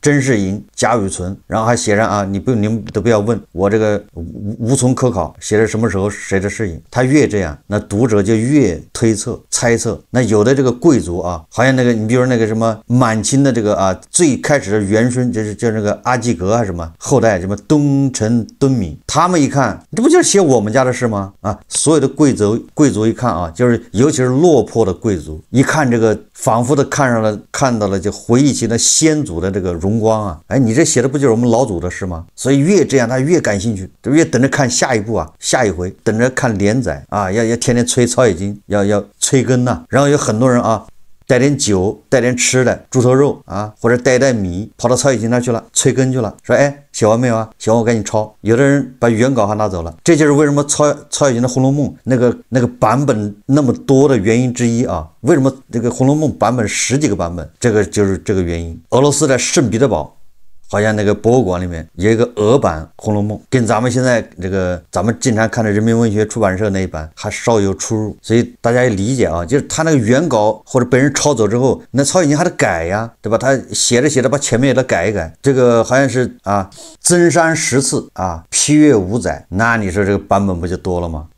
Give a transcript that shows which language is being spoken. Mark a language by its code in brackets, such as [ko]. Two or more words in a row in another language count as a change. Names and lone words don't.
[zh] 甄士隱、賈雨村，然後還寫上你們都不要問我這個無从可考，寫的什麼時候誰的事情。他越這樣，那讀者就越推測猜測。那有的這個貴族好像那個你比如那個什麼滿清的這個最開始的元孫就是那個阿濟格還是什麼後代什麼东陳敦閔，他們一看這不就是寫我們家的事嗎所有的貴族一看就是尤其是落魄的貴族一看這個仿佛的看到了就回憶起了先祖的這個榮光你這寫的不就是我們老祖的事嗎？所以越這樣他越感興趣，越等着看下一部下一回等着看連載要天天催曹雪芹要催更然後有很多人带点酒，带点吃的，豬頭肉或者带米，跑到曹雪芹那去了，催更去了，說寫完沒有寫完我趕緊抄。有的人把原稿還拿走了，這就是為什麼曹雪芹的《紅樓夢》那個版本那麼多的原因之一為什麼這個《紅樓夢》版本10幾個版本，這個就是這個原因。俄羅斯的聖彼得堡好像那個博物館裡面有一個俄版《紅樓夢》，跟咱們現在這個咱們經常看的人民文学出版社那一版還稍有出入，所以大家也理解就是他那個原稿或者被人抄走之後，那曹雪芹還得改对吧？他寫着把前面也得改一改。這個好像是增删10次批閱5載，那你說這個版本不就多了嗎？